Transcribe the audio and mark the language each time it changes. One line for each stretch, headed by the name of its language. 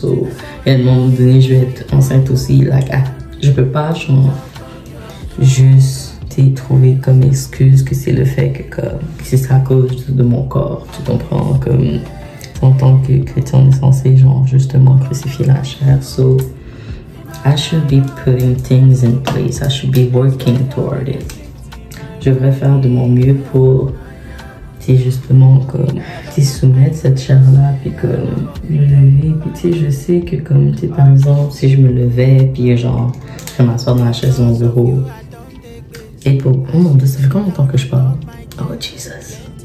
French: So, et à un moment donné, je vais être enceinte aussi. Like, je peux pas, genre, juste trouver comme excuse que c'est le fait que c'est à cause de mon corps, tu comprends? Comme en tant que chrétien, on est censé, genre, justement crucifier la chair.
English: So, I should be putting things in place. I should be working toward it.
French: Je devrais faire de mon mieux pour, justement, comme, soumettre cette chair-là, puis comme, me lever. Puis, je sais que, comme, par exemple, si je me levais, puis genre, je vais m'asseoir dans la chaise de mon bureau, et pour, oh mon Dieu, ça fait combien de temps que je parle?
English: Oh, Jesus.